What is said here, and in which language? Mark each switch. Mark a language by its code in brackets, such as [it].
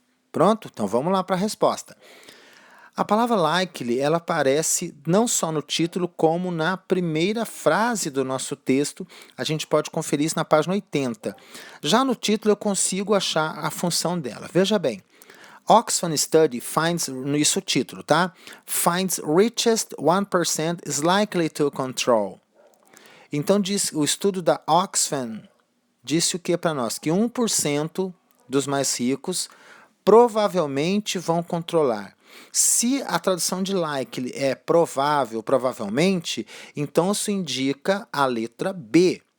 [pt] Pronto? Então vamos lá para a resposta. A palavra likely, ela aparece não só no título, como na primeira frase do nosso texto. A gente pode conferir isso na página 80. Já no título eu consigo achar a função dela. Veja bem. [en] Oxfam Study finds, [pt] isso é o título, tá? [en] Finds richest 1% is likely to control. [pt] Então, diz, o estudo da Oxfam disse o que para nós? Que 1% dos mais ricos provavelmente vão controlar. Se a tradução de likely é provável, provavelmente, então isso indica a letra B.